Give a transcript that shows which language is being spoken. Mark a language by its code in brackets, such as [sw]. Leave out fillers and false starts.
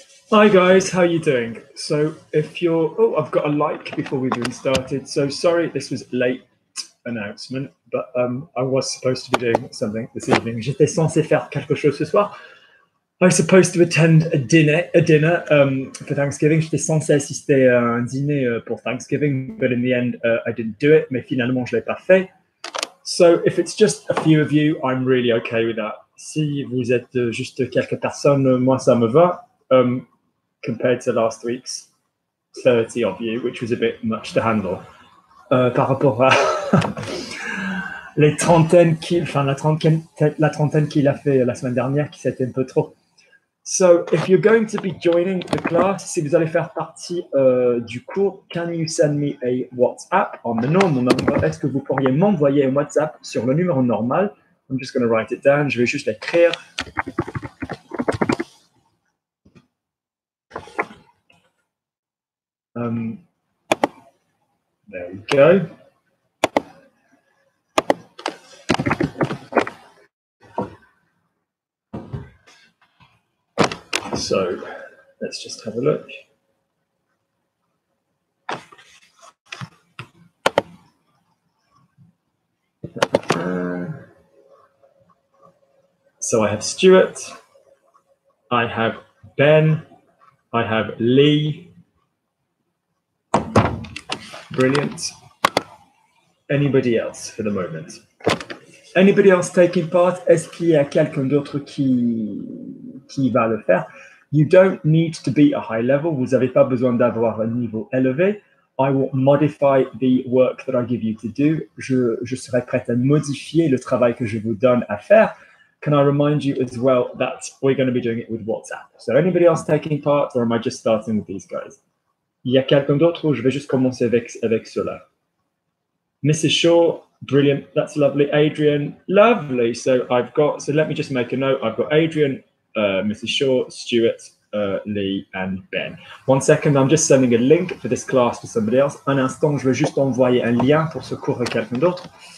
[en] Hi guys, how are you doing? So if you're, oh, I've got a like before we've even started. So sorry, this was late announcement, but I was supposed to be doing something this evening. [fr] J'étais censé faire quelque chose ce soir. [en] I was supposed to attend a dinner for Thanksgiving. [fr] J'étais censé assister à un dîner pour Thanksgiving, [en] but in the end, I didn't do it. [fr] Mais finalement, je l'ai pas fait. [en] So if it's just a few of you, I'm really okay with that. [fr] Si vous êtes juste quelques personnes, moi ça me va. [en] Compared to last week's 30 of you, which was a bit much to handle. [fr] Par rapport à les trentaines la trentaine qu'il a fait la semaine dernière, qui c'était un peu trop. [en] So, if you're going to be joining the class, [fr] si vous allez faire partie du cours, [en] can you send me a WhatsApp on the normal number? [fr] Est-ce que vous pourriez m'envoyer un WhatsApp sur le numéro normal? [en] I'm just going to write it down. [fr] Je vais juste l'écrire. [en] There we go. So let's just have a look. So I have Stuart, I have Ben, I have Lee. Brilliant. Anybody else for the moment? Anybody else taking part? [fr] Est-ce qu'il y a quelqu'un d'autre qui va le faire? [en] You don't need to be a high level. [fr] Vous n'avez pas besoin d'avoir un niveau élevé. [en] I will modify the work that I give you to do. [fr] Je serai prêt à modifier le travail que je vous donne à faire. [en] Can I remind you as well that we're going to be doing it with WhatsApp? So anybody else taking part, or am I just starting with these guys? [fr] Il y a quelqu'un d'autre ou je vais juste commencer avec cela? [en] Mrs. Shaw, brilliant. That's lovely. Adrian, lovely. So let me just make a note. I've got Adrian, Mrs. Shaw, Stuart, Lee, and Ben. 1 second, I'm just sending a link for this class to somebody else. [fr] Un instant, je vais juste envoyer un lien pour ce cours à quelqu'un d'autre.